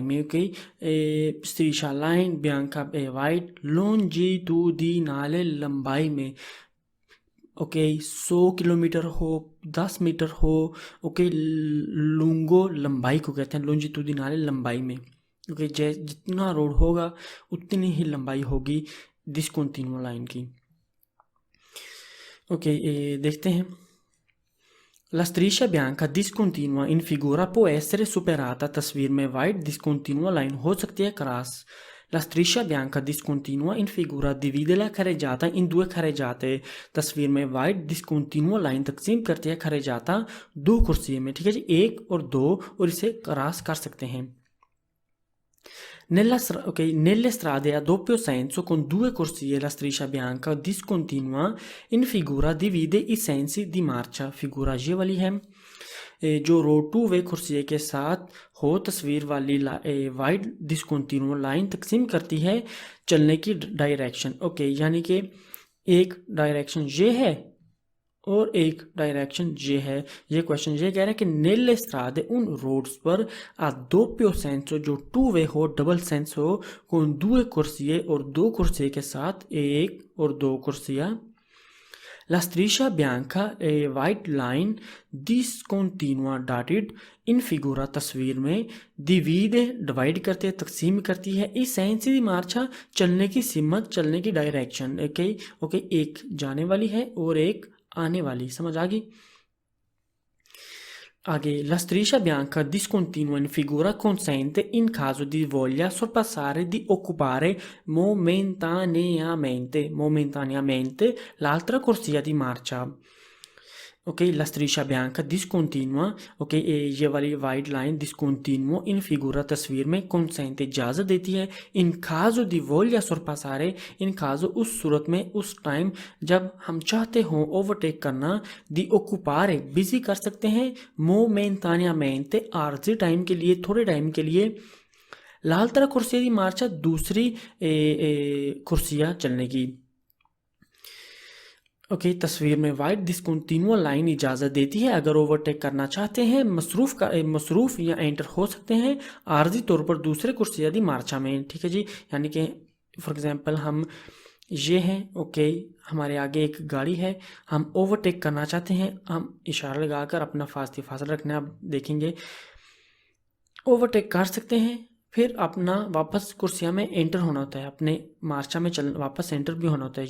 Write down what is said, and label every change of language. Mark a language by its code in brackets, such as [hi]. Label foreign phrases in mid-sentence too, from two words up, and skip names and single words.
[ur] میں اوکے ستریشا لائن بیانکا وائیڈ لونجیٹیوڈینالے لمبائی میں اوکے 100 کلومیٹر ہو 10 میٹر ہو اوکے لونگو لمبائی کو کہتے ہیں لونجیٹیوڈینالے لمبائی میں اوکے جتنا روڈ ہوگا اتنی ہی لمبائی ہوگی [en] discontinue line [ur] کی. اوکے دیکھتے ہیں. [it] La striscia bianca discontinua in figura può essere superata [ur] تصویر میں وائیڈ discontinua لائن ہو سکتی ہے کراس. [it] La striscia bianca discontinua in figura divide la carreggiata in due carreggiate [ur] تصویر میں وائیڈ discontinua لائن تقسیم کرتی ہے carreggiata دو کرسی میں. ٹھیک ہے جی، ایک اور دو، اور اسے کراس کر سکتے ہیں. [it] Nelle strade a doppio senso con due corsie la striscia bianca discontinua in figura divide i sensi di marcia। [ur] فیگورا یہ والی ہے جو [en] road two way [ur] کرسی کے ساتھ ہو تصویر والی [en] white discontinue line [ur] تقسیم کرتی ہے چلنے کی ڈائریکشن. اوکے یعنی کہ ایک ڈائریکشن یہ ہے اور ایک ڈائریکشن یہ ہے. یہ کویسچن یہ کہہ رہا ہے کہ [it] nelle strade [ur] ان روڈز پر [it] a doppio senso [ur] جو [en] two way [ur] ہو [en] double sense [ur] ہو [it] con due corsie [ur] اور دو کرسی کے ساتھ ایک اور دو کرسیاں. [it] La striscia bianca e [en] white line [ur] discontinua dotted [it] in figura [ur] تصویر میں divide ڈیوائیڈ کرتے ہیں تقسیم کرتی ہے [it] i sensi di marcia [ur] چلنے کی سمت چلنے کی ڈائریکشن. اوکے ایک جانے والی ہے اور ایک آنے والی، سمجھ آ گئی. [it] आगे la striscia bianca discontinua in figura consente in caso di voglia sorpassare di occupare momentaneamente l'altra corsia di marcia। [ur] اوکے [it] la striscia bianca discontinua [ur] اوکے یہ والی [en] white line [it] discontinuo in figura [ur] تصویر میں consente اجازت دیتی ہے [it] in caso di voglia sorpassare in caso [ur] اس صورت میں اس ٹائم جب ہم چاہتے ہوں اوورٹیک کرنا [it] di occupare [ur] بزی کر سکتے ہیں momentaneamente عارضی ٹائم کے لیے تھوڑے ٹائم کے لیے [it] l'altra corsia di marcia [ur] دوسری کرسیاں چلنے کی. اوکے تصویر میں [en] white discontinue line [ur] اجازت دیتی ہے اگر اوورٹیک کرنا چاہتے ہیں مصروف یا انٹر ہو سکتے ہیں عارضی طور پر دوسرے [it] corsia di marcia [ur] میں. ٹھیک ہے جی، یعنی کہ [en] for example [ur] ہم یہ ہیں اوکے ہمارے آگے ایک گاڑی ہے، ہم اوورٹیک کرنا چاہتے ہیں، ہم اشارہ لگا کر اپنا فاصلہ رکھنا آپ دیکھیں گے اوورٹیک کر سکتے ہیں، پھر اپنا واپس کرسیا میں انٹر ہونا ہوتا ہے، اپنے مارچا میں چل واپس انٹر بھی ہونا ہوتا ہے.